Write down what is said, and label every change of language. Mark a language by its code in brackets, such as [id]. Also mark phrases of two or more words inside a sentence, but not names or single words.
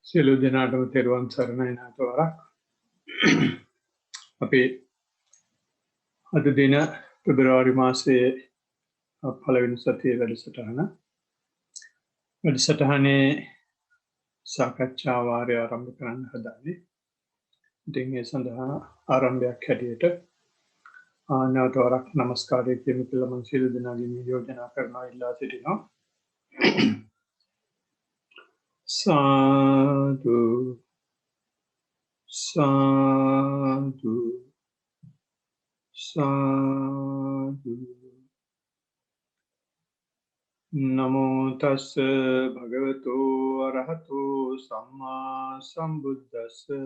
[si] සියලු දෙනාටම තෙරුවන් සරණයි නාතවරක්. අපි අද දින පෙබරවාරි මාසයේ පළවෙනි සතියේ වැඩසටහනේ සාකච්ඡා වාරය ආරම්භ කරන්න හදන්නේ. ඉතින් ඒ සඳහා ආරම්භයක් හැටියට නාතවරක් নমස්කාරය කියමු කියලා මම සියලු දෙනාගෙන් යෝජනා කරනවා ඉල්ලා සිටිනවා. සාදු සාදු සාදු. [pi] නමෝ තස්ස භගවතු අරහතු සම්මා සම්බුද්දස්ස.